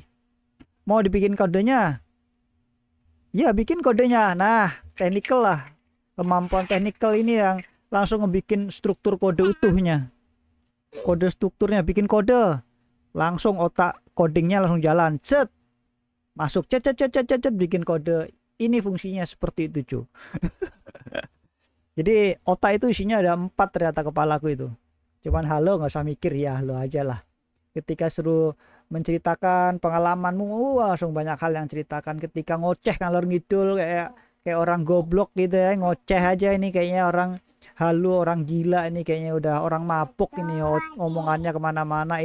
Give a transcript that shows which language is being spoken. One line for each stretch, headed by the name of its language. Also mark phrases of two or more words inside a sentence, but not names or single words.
Indonesian: Mau dibikin kodenya? Ya, bikin kodenya. Nah, technical lah. Kemampuan technical ini yang langsung ngebikin struktur kode utuhnya. Kode strukturnya, bikin kode. Langsung otak codingnya langsung jalan. Cet. Masuk cet cet cet cet cet, bikin kode. Ini fungsinya seperti itu, cu. Jadi otak itu isinya ada 4 ternyata kepalaku itu. Cuman halo nggak usah mikir, ya halo aja lah. Ketika suruh menceritakan pengalamanmu, langsung banyak hal yang ceritakan. Ketika ngoceh
Javanese: ngalor ngidul
Indonesian: kayak kayak orang goblok gitu ya, ngoceh aja ini kayaknya orang halu, orang gila ini kayaknya udah orang mabuk ini omongannya kemana-mana.